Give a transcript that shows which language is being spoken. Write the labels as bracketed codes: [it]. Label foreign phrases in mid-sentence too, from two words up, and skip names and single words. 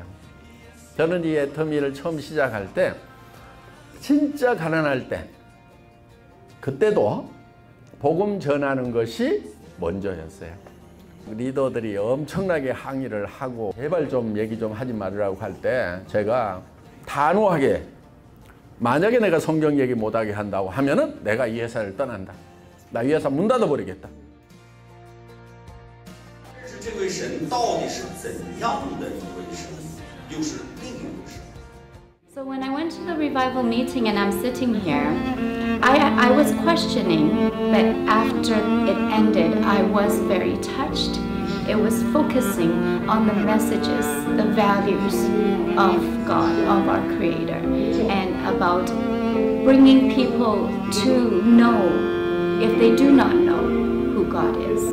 [ko] 저는 이 애터미를 처음 시작할 때 진짜 가난할 때 그때도 복음 전하는 것이 먼저였어요. 리더들이 엄청나게 항의를 하고 제발 좀 얘기 좀 하지 말으라고 할 때 제가 단호하게 만약에 내가 성경 얘기 못하게 한다고 하면은 내가 이 회사를 떠난다. 나 이 회사 문 닫아버리겠다. [zh] 这位神到底是怎样的一位神，又是另一位神。 [en] So when I went to the revival meeting and I'm sitting here, I was questioning, but after it ended, I was very touched. It was focusing on the messages, the values of God, of our Creator, and about bringing people to know, if they do not know, who God is.